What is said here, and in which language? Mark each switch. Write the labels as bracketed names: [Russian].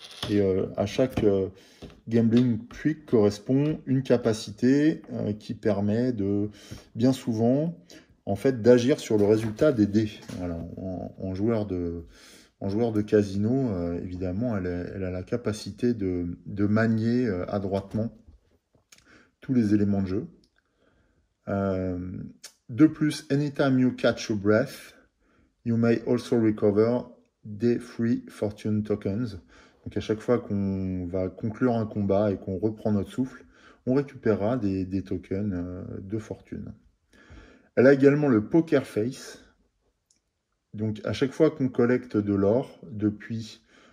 [French] Et à chaque Gambling Trick correspond une capacité qui permet bien souvent, en fait, d'agir sur le résultat des dés. Voilà. En joueur de casino, évidemment, elle a la capacité de manier adroitement tous les éléments de jeu. De plus, [English] anytime you catch your breath, you may also recover des free fortune tokens. [French] Donc à chaque fois qu'on va conclure un combat et qu'on reprend notre souffle, on récupérera des tokens de fortune. Elle a également le Poker Face. Donc à chaque fois qu'on collecte de l'or depuis